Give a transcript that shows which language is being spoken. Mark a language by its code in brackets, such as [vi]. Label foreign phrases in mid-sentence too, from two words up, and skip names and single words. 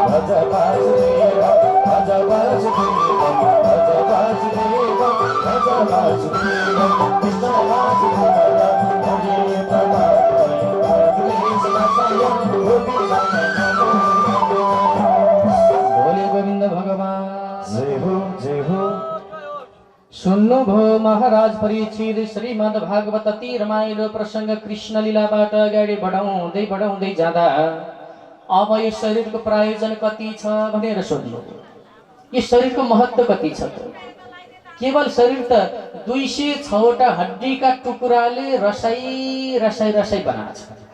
[sa] भज वासुदेवं भज वासुदेवं भज वासुदेवं भज वासुदेवं कृष्ण वासुदेवं हरे परमात्मा [hi] बोले गोविंद भगवान जय हो जय हो। [ne] सुन्नु भो महाराज परीक्षित श्रीमद् भागवत अति रमाइलो प्रसंग कृष्ण लीलाबाट अगाडि बढाउँदै बढाउँदै जाँदा अब यो शरीरको प्रायोजन कति छ भनेर सोध्नु। यो शरीरको महत्त्व कति छ त? केवल शरीर त 206 वटा हड्डीका टुक्राले रसाई रसाई रसाई बनाएको छ।